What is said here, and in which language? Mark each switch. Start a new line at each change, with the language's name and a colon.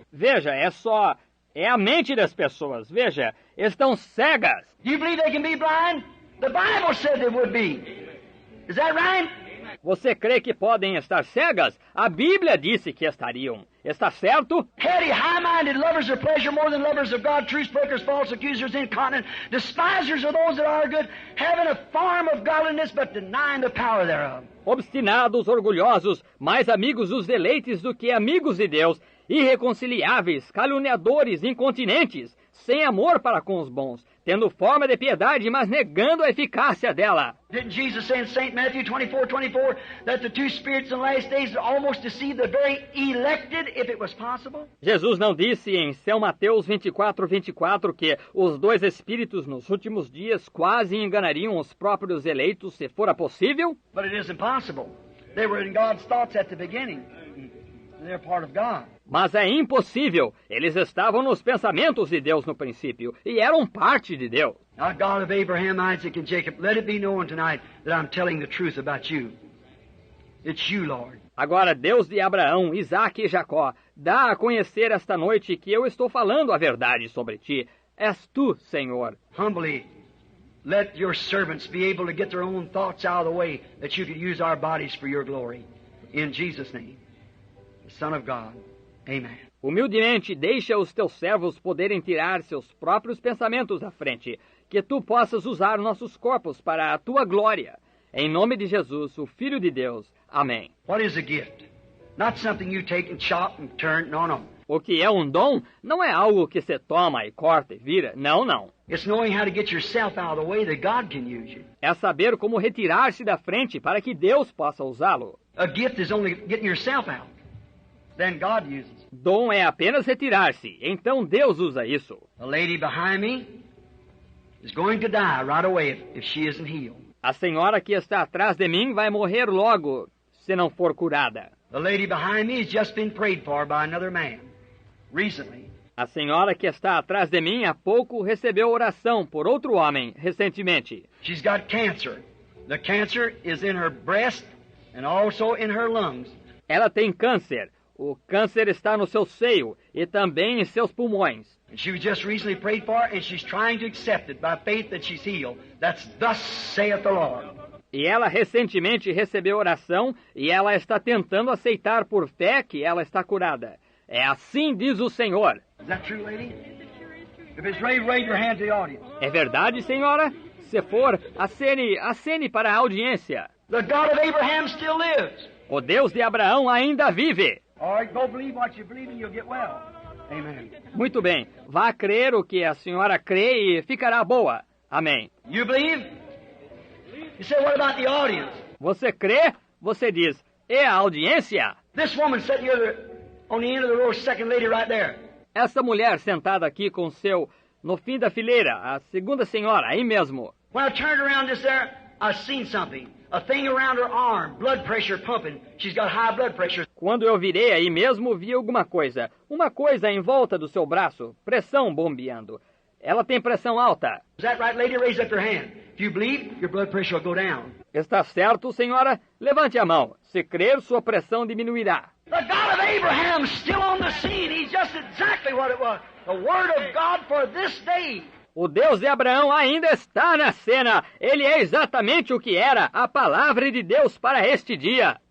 Portuguese: Veja, é a mente das pessoas. Veja, estão cegas.
English: Do you believe they can be blind? The Bible said they would be. Is that right?
Portuguese: Você crê que podem estar cegas? A Bíblia disse que estariam. Está certo?
English: Heady, high-minded, lovers of pleasure more than lovers of God, truce breakers, false accusers, incontinent, despisers of those that are good, having a form of godliness but denying the power thereof.
Portuguese: Obstinados, orgulhosos, mais amigos dos deleites do que amigos de Deus, irreconciliáveis, caluniadores, incontinentes, sem amor para com os bons, tendo forma de piedade, mas negando a eficácia dela.
English: Didn't Jesus say in St. Matthew 24:24 that the two spirits in the last days almost deceive the very elected, if it was possible?
Portuguese: Jesus não disse em São Mateus 24:24 que os dois espíritos nos últimos dias quase enganariam os próprios eleitos, se fora possível?
English: But it isn't possible. They were in God's thoughts at the beginning. They're part of God.
Portuguese: Mas é impossível. Eles estavam nos pensamentos de Deus no princípio e eram parte de Deus.
English: Now, God of Abraham, Isaac, and Jacob, let it be known tonight that I'm telling the truth about you. It's you, Lord.
Portuguese: Agora, Deus de Abraão, Isaque e Jacó, dá a conhecer esta noite que eu estou falando a verdade sobre ti. És tu, Senhor.
English: Humbly, let your servants be able to get their own thoughts out of the way, that you could use our bodies for your glory. In Jesus' name, the Son of God. Amen.
Portuguese: Humildemente, deixa os teus servos poderem tirar seus próprios pensamentos à frente, que tu possas usar nossos corpos para a tua glória. Em nome de Jesus, o Filho de Deus. Amém.
English: What is a gift? Not something you take and chop and turn. No, no.
Portuguese: O que é um dom não é algo que se toma e corta e vira. Não, não.
English: It's knowing how to get yourself out of the way that God can use you.
Portuguese: É saber como retirar-se da frente para que Deus possa usá-lo.
English: A gift is only getting yourself out. Then God uses.
Portuguese: Dom é apenas retirar-se. Então Deus usa isso.
English: A lady behind me is going to die right away if she isn't healed.
Portuguese: A senhora que está atrás de mim vai morrer logo, se não for curada.
English: The lady behind me has just been prayed for by another man recently.
Portuguese: A senhora que está atrás de mim há pouco recebeu oração por outro homem recentemente.
English: She's got cancer. The cancer is in her breast and also in her lungs.
Portuguese: Ela tem câncer. O câncer está no seu seio e também em seus pulmões.
English: And she was just recently prayed for, and she's trying to accept it by faith that she's healed. That's thus saith the Lord.
Portuguese: E ela recentemente recebeu oração e ela está tentando aceitar por fé que ela está curada. É assim diz o Senhor.
English: Is that true, lady? If it's right, wave your hand to the audience.
Portuguese: É verdade, senhora? Se for, acene para a audiência.
English: The God of Abraham still lives.
Portuguese: O Deus de Abraão ainda vive.
English: All right, go believe what you believe and you'll get well. Amen.
Portuguese: Muito bem. Vá crer o que a senhora crê e ficará boa. Amém.
English: You believe? You say, what about the audience?
Portuguese: Você crê? Você diz, e a audiência?
English: This woman sitting here on the end of the row, second lady right there.
Portuguese: Essa mulher sentada aqui com seu, no fim da fileira, a segunda senhora, aí mesmo.
English: When I turned around this there, I seen something. A thing around her arm, blood pressure pumping. She's got high blood pressure.
Portuguese: Quando eu virei aí mesmo, vi alguma coisa. Uma coisa em volta do seu braço, pressão bombeando. Ela tem pressão alta.
English: Is that right, lady? Raise up your hand. If you believe, your blood pressure will go down.
Portuguese: Está certo, senhora? Levante a mão. Se crer, sua pressão diminuirá.
English: The God of Abraham still on the scene. He's just exactly what it was. The Word of God for this day.
Portuguese: O Deus de Abraão ainda está na cena. Ele é exatamente o que era a palavra de Deus para este dia.